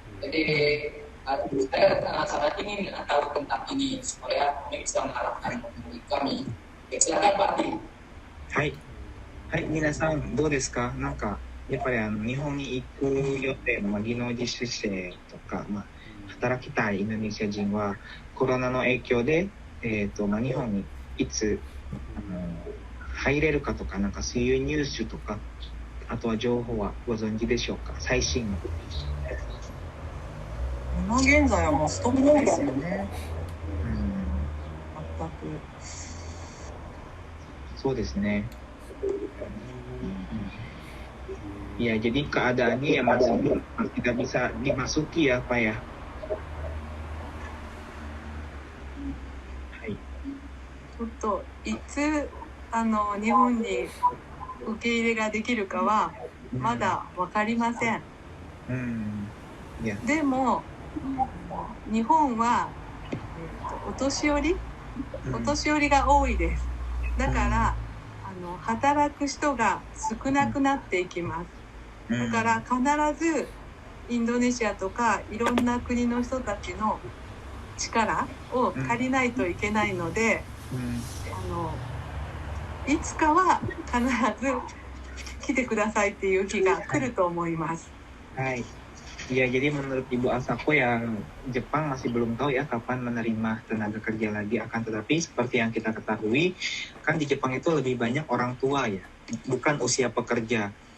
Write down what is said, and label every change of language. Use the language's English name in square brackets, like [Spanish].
[Indonesian] Jadi saya sangat ingin tahu tentang ini supaya kami bisa mengarahkan kami. Silakan Pak Adi. [Japanese] はい、はい、皆さんどうですか？なんかやっぱり日本に行く予定の技能実習生とか、働きたいインドネシア人はコロナの影響で、日本にいつ入れるかとか、なんかそういうニュースとか、あとは情報はご存知でしょうか？最新の。今現在はもうストップですよね。全く。そうですね。 [Indonesian] Ya, jadi keadaannya ya masih tidak bisa dimasuki ya, Pak ya. [Japanese] ちょっといつ日本に受け入れができるかはまだ分かりません。でも日本は、お年寄りが多いです。だから働く人が少なくなっていきます。だから必ずインドネシアとかいろんな国の人たちの力を借りないといけないので、いつかは必ず来てくださいっていう日が来ると思います。はい。 [Indonesian] Ya, jadi menurut Ibu Asako yang Jepang masih belum tahu ya kapan menerima tenaga kerja lagi, akan tetapi seperti yang kita ketahui kan di Jepang itu lebih banyak orang tua ya, bukan usia pekerja.